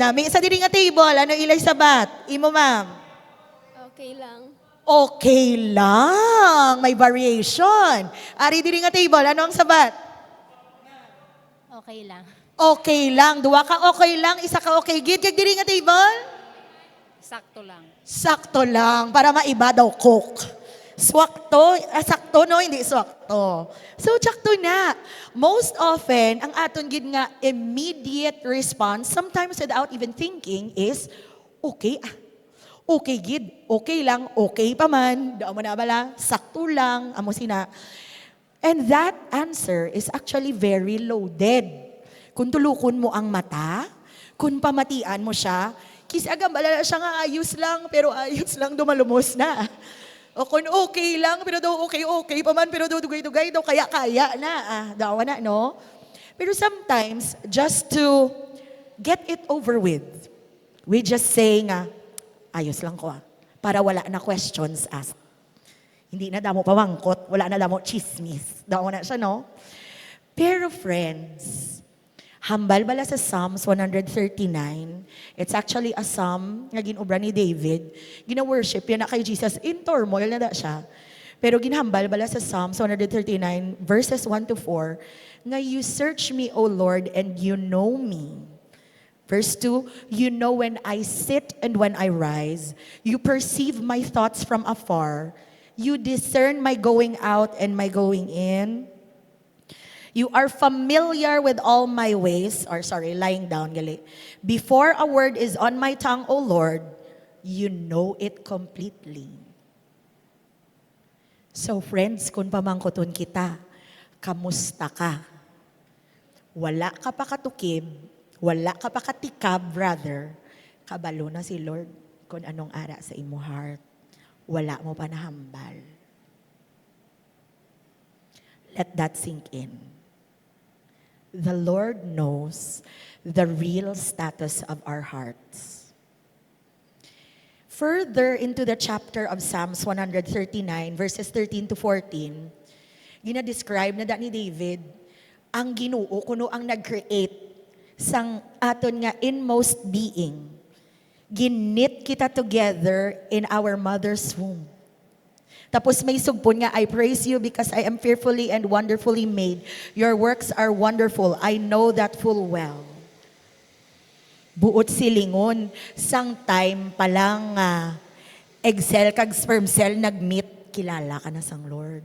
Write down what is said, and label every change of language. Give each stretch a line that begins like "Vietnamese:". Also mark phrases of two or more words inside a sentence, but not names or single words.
Hiligaynon: Nami sa diri nga table, ano ilay sabat? Imo, ma'am? Okay lang. Okay lang. May variation. Ari diri nga table, ano ang sabat? Okay lang. Okay lang. Duwa ka okay lang, isa ka okay gid. Kag diri nga table? Sakto lang. Sakto lang. Para maiba daw cook. Swakto, sakto no, hindi swakto. So, sakto na.
English: Most often,
Hiligaynon: ang aton gid nga
English: immediate response, sometimes without even thinking, is,
Hiligaynon: okay, okay gid, okay lang, okay pa man, dao mo na bala, sakto lang, amo sina.
English: And that answer is actually very loaded.
Hiligaynon: Kung tulukon mo ang mata, kung pamatian mo siya, kisagam balala siya nga ayos lang, pero ayos lang dumalumos na. O kung okay lang, pero daw okay pa man, pero daw dugay-dugay, daw kaya-kaya na. Dawa na, no? Pero
English: sometimes, just to get it over with, we just say
Hiligaynon: nga, ayos lang ko para wala na
English: questions asked.
Hiligaynon: Hindi na damo pamangkot, wala na damo chismis. Dawa na siya, no? Pero friends, hambal bala sa Psalms 139.
English: It's actually a psalm
Hiligaynon: nga ginobra ni
English: David.
Hiligaynon: Gina-worship yan na kay Jesus.
English: In turmoil
Hiligaynon: na da siya. Pero ginhambal bala sa
English: Psalms 139 verses 1 to 4, nga you search me, O Lord, and you know me. Verse 2, you know when I sit and when I rise. You perceive my thoughts from afar. You discern my going out and my going in. You are familiar with all my ways. Lying down, gali. Before a word is on my tongue, O Lord, you know it completely. So friends,
Hiligaynon: kung pamangkoton kita, kamusta ka? Wala ka pa katukib, wala ka pa katikab, brother. Kabalo na si Lord kung anong ara sa imo heart. Wala mo pa nahambal.
English: Let that sink in. The Lord knows the real status of our hearts. Further into the chapter of Psalms 139, verses 13 to 14,
Hiligaynon: gina-describe na ni David, ang Ginoo kuno ang nag-create sang aton nga
English: inmost being.
Hiligaynon: Ginit kita
English: together in our mother's womb.
Hiligaynon: Tapos may sugpon nga,
English: I praise you because I am fearfully and wonderfully made. Your works are wonderful. I know that full well.
Hiligaynon: Buot silingon, sang time palang
English: egg cell
Hiligaynon: kag
English: sperm cell
Hiligaynon: nag-meet, kilala ka na sang Lord.